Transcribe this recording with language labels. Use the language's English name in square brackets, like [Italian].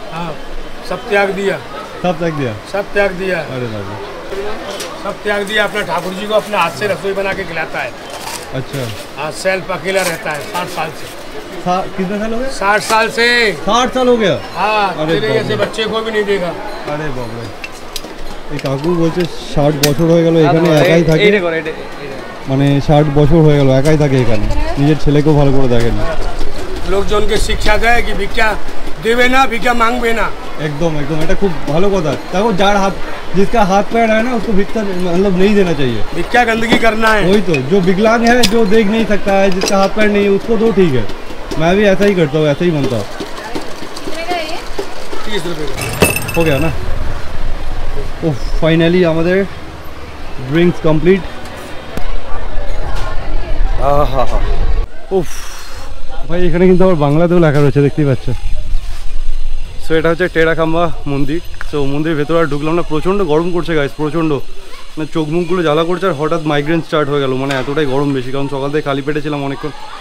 [Hindi] हाँ, सब त्याग दिया, सब तक दिया। सब त्याग दिया, अरे बाप रे, सब त्याग दिया। अपना ठाकुर जी को अपने हाथ से रसोई बना के खिलाता है। अच्छा, हाँ, सेल्फ अकेला रहता है 60 साल से। कितने साल हो गए? 60 साल से। 60 साल हो गया? हाँ, अरे तेरे जैसे बच्चे को भी नहीं देगा। अरे बाप रे, [Bangla] এই কাকু বলছে 60 বছর হয়ে গেল এখানে একাই থাকে, মানে 60 বছর হয়ে গেল একাই থাকে এখানে, নিজের ছেলেকেও ভালো করে দেখেন। লোকজন কে শিক্ষা দেয় কি ভিক্ষা দেবে না, ভিক্ষা मांगবে না। [Hindi] एकदम एकदम, [Bangla] এটা খুব ভালো কথা। দেখো যার [Hindi] हाथ, जिसका हाथ पैर है ना, उसको भिक्षा मतलब नहीं देना चाहिए। भिक्षा गंदगी करना है। वही तो, जो विकलांग है, जो देख नहीं सकता है, जिसका हाथ पैर नहीं है, उसको तो ठीक है। मैं भी ऐसा ही करता हूँ, ऐसा ही बनता हूँ। 30 रुपये हो गया ना? [Bangla] ओह फाइनली আমাদের ড্রিঙ্কস কমপ্লিট। আহা হা, উফ ভাই, এখানে কিন্তু আবার বাংলাতেও লেখা রয়েছে, দেখতেই পাচ্ছ। সো এটা হচ্ছে টেরাখাম্বা মন্দির। সো মন্দিরের ভেতরে আর ঢুকলাম না, প্রচণ্ড গরম করছে গাইস, প্রচণ্ড, মানে চোখ মুখগুলো জ্বালা করছে, আর হঠাৎ মাইগ্রেন স্টার্ট হয়ে গেল, মানে এতটাই গরম বেশি, কারণ সকাল থেকে খালি পেটে ছিলাম অনেকক্ষণ।